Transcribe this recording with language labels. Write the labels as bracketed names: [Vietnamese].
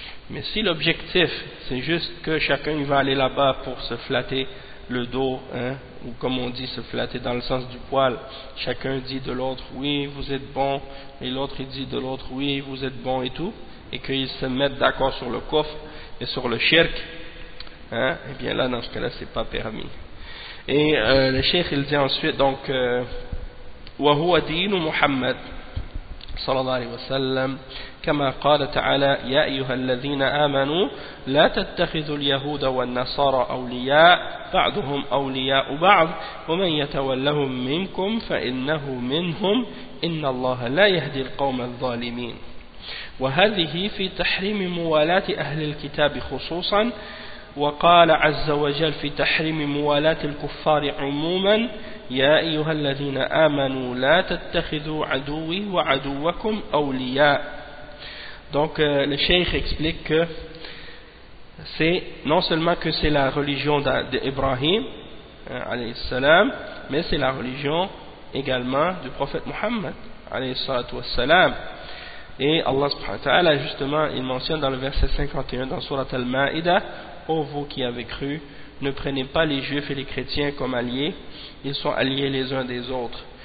[French] Mais si l'objectif, c'est juste que chacun va aller là-bas pour se flatter le dos, hein, ou comme on dit, se flatter dans le sens du poil, chacun dit de l'autre « oui, vous êtes bon », et l'autre il dit de l'autre « oui, vous êtes bon » et tout, et qu'ils se mettent d'accord sur le coffre et sur le shirk, hein, et bien là, dans ce cas-là, c'est pas permis. Et le cheikh il dit ensuite donc [Arabic] « wa huwa dinu Muhammad sallallahu alayhi wa sallam » كما قال تعالى يا أيها الذين آمنوا لا تتخذوا اليهود والنصارى أولياء بعضهم أولياء بعض ومن يتولهم منكم فإنه منهم إن الله لا يهدي القوم الظالمين وهذه في تحريم موالاة أهل الكتاب خصوصا وقال عز وجل في تحريم موالاة الكفار عموما يا أيها الذين آمنوا لا تتخذوا عدوي وعدوكم أولياء. [French] Donc, le cheikh explique que c'est non seulement que c'est la religion d'Ibrahim, alayhi salam, mais c'est la religion également du prophète Muhammad, alayhi salatu wassalam. Et Allah subhanahu wa ta'ala, justement, il mentionne dans le verset 51 dans Surat al-Ma'ida, « Ô vous qui avez cru, ne prenez pas les juifs et les chrétiens comme alliés, ils sont alliés les uns des autres.